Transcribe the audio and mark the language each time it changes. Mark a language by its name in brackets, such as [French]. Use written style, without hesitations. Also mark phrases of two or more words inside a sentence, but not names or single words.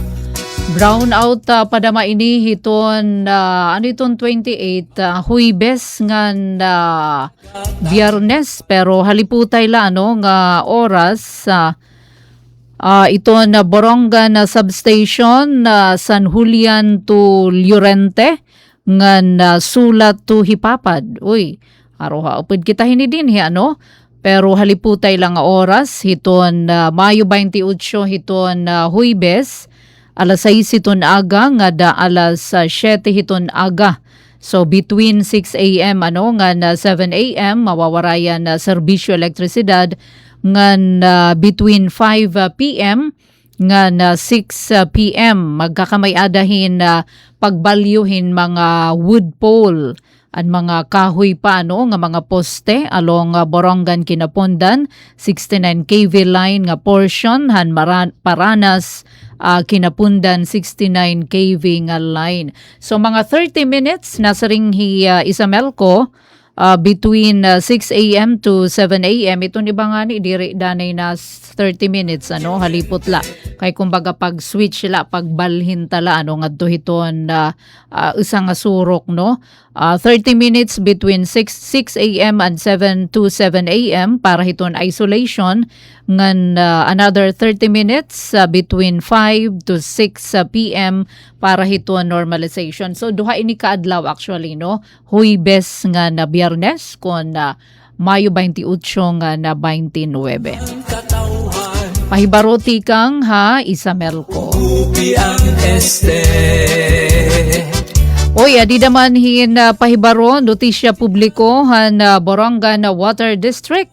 [Waray] Brownout padama ini hiton iton 28 Huwebes ngan Biyernes pero haliputay la nga oras iton Borongan substation San Julian to Llorente ngan Sulat to Hipapad. Uy, aroha upod kita hinidin pero haliputay lang nga oras hiton Mayo 28 hiton Huwebes alas 6 hiton aga nga da alas 7 hiton aga. [English] So between 6 a.m. nga 7 a.m. [Waray] mawawarayan na serbisyo elektrisidad nga [English] between 5 p.m. [Waray] nga 6 p.m. magkakamay-adahin pagbalyuhin mga wood pole at mga kahoy pa nga mga poste along Borongan Kinapondan 69 kV line nga portion han Paranas Kinapundan 69 kV nga line. So mga 30 minutes nasa ring Isamelco [English] between 6 a.m. to 7 a.m. [Waray] Ito ni bangani diri danay na 30 minutes halipot la. Kay kumbaga pag switch la pagbalhin tala ngadto hiton isang surok 30 minutes [English] between 6 a.m. and 7 to 7 a.m. [Waray] para hiton [English] isolation ngan another 30 minutes between 5 to 6 p.m. [Waray] para hiton normalization. So duha ini kaadlaw actually Huwebes nga na Biyernes kon Mayo 28 nga na 29. Pahibaroti kang Isamelco. Oy, adi naman pahibaro notisya publiko han Borongan Water District.